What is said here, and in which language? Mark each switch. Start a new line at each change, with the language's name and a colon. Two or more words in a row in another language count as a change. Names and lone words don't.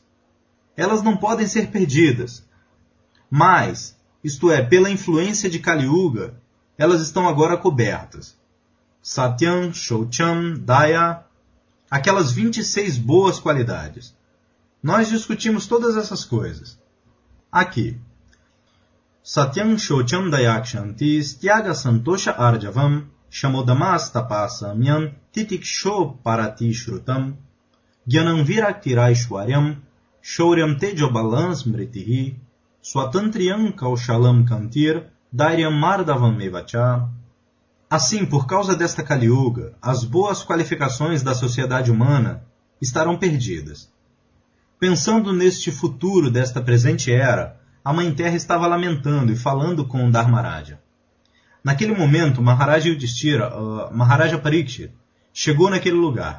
Portuguese: Elas não podem ser perdidas. Mas, isto é, pela influência de Kali Yuga, elas estão agora cobertas.
Sanskrit: Satyam, Shaucham, Daya,
Portuguese: aquelas 26 boas qualidades. Nós discutimos todas essas coisas. Aqui.
Sanskrit: Satyam, Shaucham, Dayakshanti, Styaga, Santosha, Arjavam, Shamodamas, Tapasamyam, Titiksho, Parati, Shrutam, Gyanam, Viraktirashwaryam, Shauryam, Tejobalam, Smritihi, Swatantriyam Kaushalam Kantir, Dairyam Mardavam Mevacha.
Portuguese: Assim, por causa desta Kali Yuga, as boas qualificações da sociedade humana estarão perdidas. Pensando neste futuro desta presente era, a Mãe Terra estava lamentando e falando com Dharmaraja. Naquele momento, Maharaja Yudhishthira, Maharaja Parikshit, chegou naquele lugar.